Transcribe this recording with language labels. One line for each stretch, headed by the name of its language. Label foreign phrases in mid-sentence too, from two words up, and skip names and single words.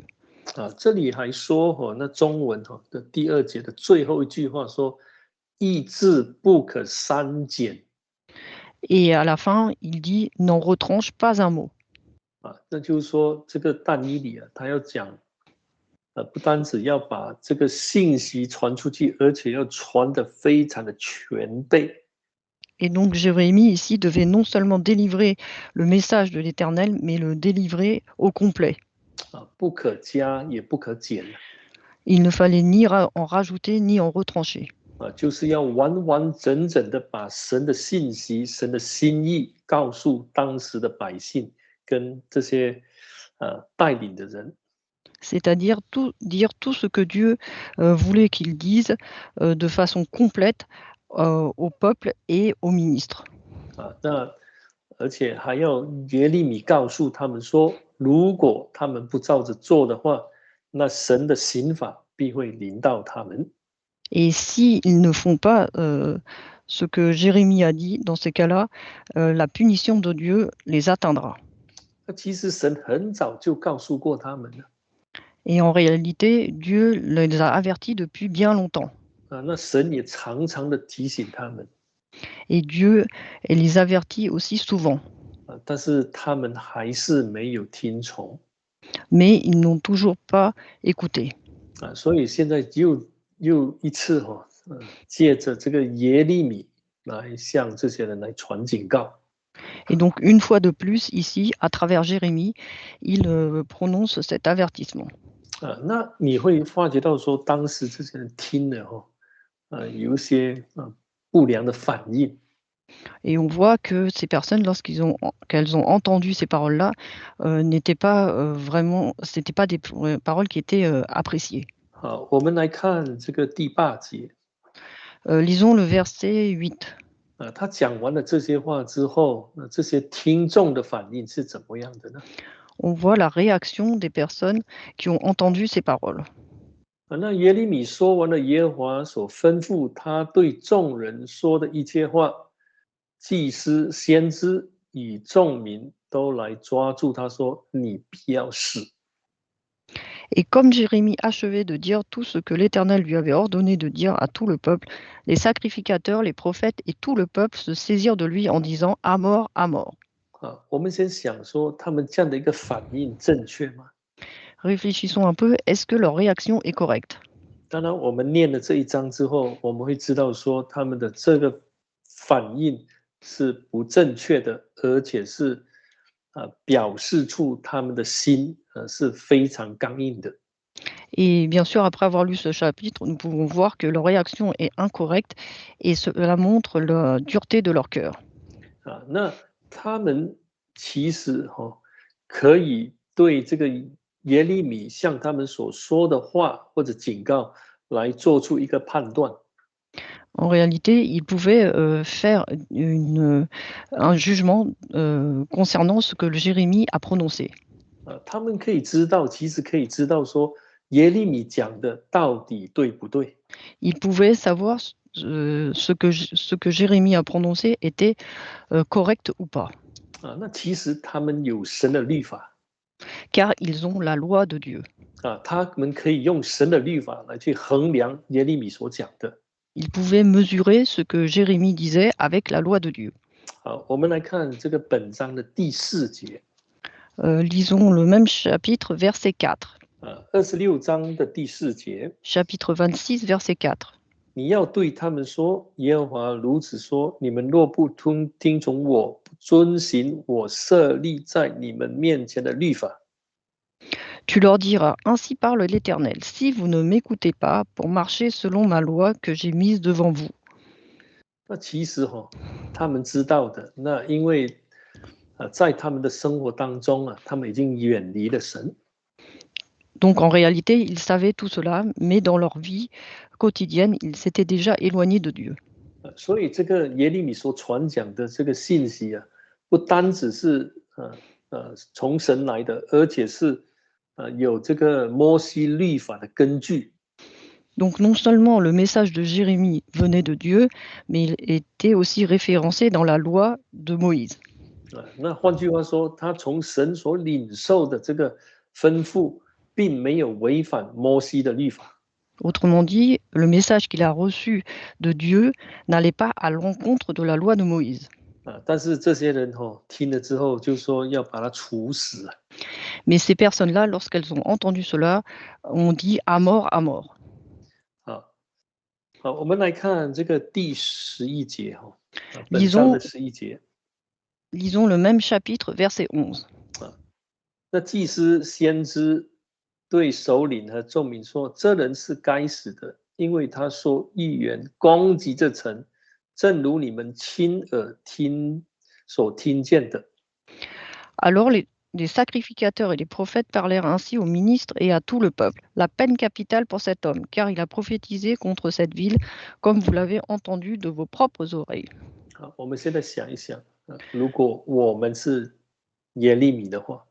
Chinese: 这里还说那中文的第2节的最后一句话说，意志不可删减
French: Et à la fin, il dit n'en retranche pas un mot.
Chinese: 那就是说这个但以理他要讲，不单只要把这个信息传出去，而且要传得非常的全备。
French: Et donc Jérémie ici devait non seulement délivrer le message de l'Éternel, mais le délivrer au complet.
Chinese: 不可加也不可减
French: Il ne fallait ni en rajouter ni en retrancher.
Chinese: 就是要完完整整的把神的信息、神的心意告诉当时的百姓跟这些带领的人。
French: C'est-à-dire dire tout ce que Dieu voulait qu'il dise de façon complète au peuple et aux ministres.
Chinese: 那而且还要耶利米告诉他们说，如果他们不照着做的话，那神的刑罚必会临到他们。
French: Et s'ils ne font pas ce que Jérémie a dit, dans ces cas-là, la punition de Dieu les atteindra.
Chinese: 其实神很早就告诉过他们了。
French: Et en réalité, Dieu les a avertis depuis bien longtemps.
Chinese: 那神也常常的提醒他们。
French: Et Dieu les avertit aussi souvent.
Chinese: 但是他们还是没有听从。
French: Mais ils n'ont toujours pas écouté.
Chinese: 所以现在又一次借着这个耶利米来向这些人来传警告。
French: Et donc, une fois de plus, ici, à travers Jérémie, il prononce cet avertissement.
Chinese: 那你会发觉到说，当时这些人听了有一些不良的反应。
French: Et on voit que ces personnes, qu'elles ont entendu ces paroles-là, n'étaient pas vraiment, c'était pas des paroles qui étaient appréciées.
Chinese: 我们来看这个第8节。
French: Lisons le verset 8.
Chinese: 他讲完了这些话之后，这些听众的反应是怎么样的呢？
French: On voit la réaction des personnes qui ont entendu ces paroles.
Chinese: 那耶利米说完了耶和华所吩咐他对众人说的一切话，祭司、先知与众民都来抓住他说：“你必要死。”
French: Et comme Jérémie achevait de dire tout ce que l'Éternel lui avait ordonné de dire à tout le peuple, les sacrificateurs, les prophètes et tout le peuple se saisirent de lui en disant « À mort, à mort ».
Chinese: 我们先想说，他们这样的一个反应正确吗？
French: Réfléchissons un peu, est-ce que leur réaction est correcte?
Chinese: 当然，我们念了这一章之后，我们会知道说，他们的这个反应是不正确的，而且是表示出他们的心是非常刚硬的。
French: Et bien sûr, après avoir lu ce chapitre, nous pouvons voir que leur réaction est incorrecte et cela montre la dureté de leur cœur.
Chinese: 那他们其实可以对这个耶利米向他们所说的话或者警告来做出一个判断。
French: En réalité, ils pouvaient faire un jugement concernant ce que Jérémie a prononcé.
Chinese: 他们可以知道，其实可以知道说耶利米讲的到底对不对。
French: Ils pouvaient savoir ce que Jérémie a prononcé était correct ou pas.
Chinese: 那其实他们有神的律法。
French: Car ils ont la loi de Dieu.
Chinese: 他们可以用神的律法来去衡量耶利米所讲的。
French: Ils pouvaient mesurer ce que Jérémie disait avec la loi de Dieu.
Chinese: 我们来看这个本章的第4节。
French: Lisons le même chapitre, verset 4.
Chinese: 26 章的第4节。
French: Chapitre 26, verset 4.
Chinese: 你要对他们说，耶和华如此说：你们若不听从我，不遵行我设立在你们面前的律法。
French: Tu leur diras, ainsi parle l'Éternel, si vous ne m'écoutez pas pour marcher selon ma loi que j'ai mise devant vous.
Chinese: 那其实他们知道的，那因为在他们的生活当中他们已经远离了神。
French: Donc en réalité, ils savaient tout cela, mais dans leur vie quotidienne, ils s'étaient déjà éloignés de Dieu.
Chinese: 所以这个耶利米所传讲的这个信息不单只是从神来的，而且是有这个摩西律法的根据。
French: Donc non seulement le message de Jérémie venait de Dieu, mais il était aussi référencé dans la loi de Moïse.
Chinese: 那换句话说，他从神所领受的这个吩咐，并没有违反摩西的律法。
French: Autrement dit, le message qu'il a reçu de Dieu n'allait pas à l'encontre de la loi de Moïse.
Chinese: 但是这些人听了之后就说要把他处死。
French: Mais ces personnes-là, lorsqu'elles ont entendu cela, ont dit à mort, à mort.
Chinese: 好，我们来看这个第11节本章的11节。
French: Lisons le même chapitre, verset 11.
Chinese: 那祭司先知对首领和众民说：“这人是该死的，因为他说预言攻击这城，正如你们亲耳所听见的。”
French: Alors les sacrificateurs et les prophètes parlèrent ainsi aux ministres et à tout le peuple. La peine capitale pour cet homme, car il a prophétisé contre cette ville, comme vous l'avez entendu de vos propres oreilles.
Chinese: 好，我们现在想一想，如果我们是耶利米的话，